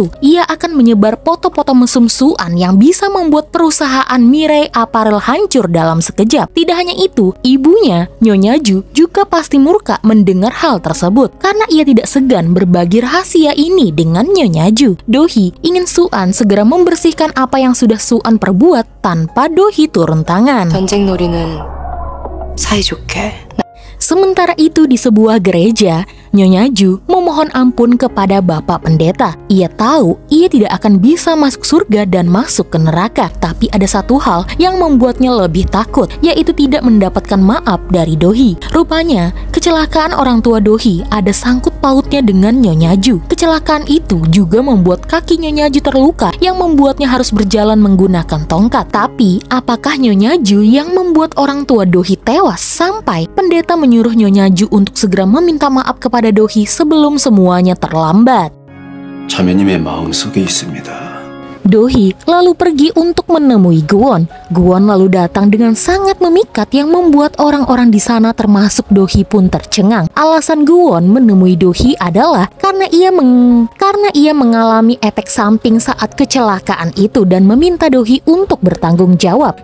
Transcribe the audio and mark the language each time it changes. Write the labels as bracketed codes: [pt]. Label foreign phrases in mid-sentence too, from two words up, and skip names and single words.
[id] Ia akan menyebar foto-foto mesum Suan yang bisa membuat perusahaan Mirai Apparel hancur dalam sekejap. Tidak hanya itu, ibunya Nyonya Ju juga pasti murka mendengar hal tersebut karena ia tidak segan berbagi rahasia ini dengan Nyonya Ju. Dohee ingin Suan segera membersihkan apa yang sudah Suan perbuat tanpa Dohee turun tangan. [ko] 전쟁놀이는 사이좋게. [id] Sementara itu di sebuah gereja, Nyonya Ju memohon ampun kepada Bapak Pendeta. Ia tahu ia tidak akan bisa masuk surga dan masuk ke neraka. Tapi ada satu hal yang membuatnya lebih takut, yaitu tidak mendapatkan maaf dari Dohee. Rupanya, kecelakaan orang tua Dohee ada sangkut pautnya dengan Nyonya Ju. Kecelakaan itu juga membuat kaki Nyonya Ju terluka yang membuatnya harus berjalan menggunakan tongkat. Tapi, apakah Nyonya Ju yang membuat orang tua Dohee tewas sampai pendeta menyuruh Nyonya Ju untuk segera meminta maaf kepada Dohee sebelum semuanya terlambat? [ko] 자매님의 마음속에 있습니다. [id] Dohee lalu pergi untuk menemui Gwon. Gwon lalu datang dengan sangat memikat yang membuat orang-orang di sana termasuk Dohee pun tercengang. Alasan Gwon menemui Dohee adalah karena ia mengalami efek samping saat kecelakaan itu dan meminta Dohee untuk bertanggung jawab.